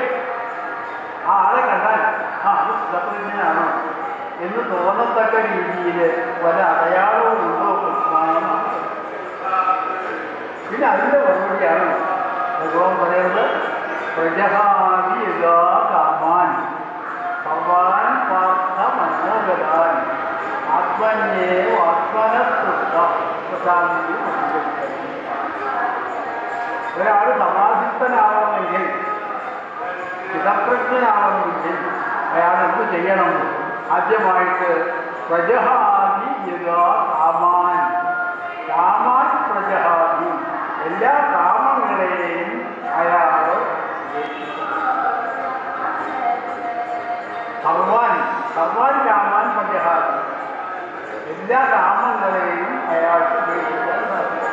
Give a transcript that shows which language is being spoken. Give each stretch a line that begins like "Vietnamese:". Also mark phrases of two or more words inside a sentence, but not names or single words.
Malayalam: ആ ആളെ കണ്ടാൽ അത് സ്ഥിതപ്രജ്ഞനാണോ എന്ന് തോന്നത്തക്ക രീതിയിൽ വല്ല അടയാളവും ഉണ്ടോ എന്നാണ്. പിന്നെ അതിൻ്റെ മറുപടിയാണ് ഭഗവാൻ പറയുന്നത്,
Sanskrit: പ്രജഹാതി യഥാ കാമാൻ സർവാൻ പാർത്ഥ മനോഗതാൻ ആത്മന്യേവ ആത്മനസ്തുഷ്ട പ്രശാന്തി.
Malayalam: ഒരാൾ സമാധിസ്ഥനാവണമെങ്കിൽ, സ്ഥിതപ്രജ്ഞനാവണമെങ്കിൽ അയാൾ എന്ത് ചെയ്യണം? ആദ്യമായിട്ട്
Sanskrit: പ്രജഹാതി യഥാ കാമാൻ, കാമാൻ പ്രജഹാതി,
Malayalam: എല്ലാ കാമങ്ങളെയും അയാൾ
Sanskrit: സർവാൻ കാമാൻ പ്രജഹാതി,
Malayalam: എല്ലാ കാമങ്ങളെയും അയാൾക്ക് ഉപേക്ഷിക്കാൻ സാധിക്കും.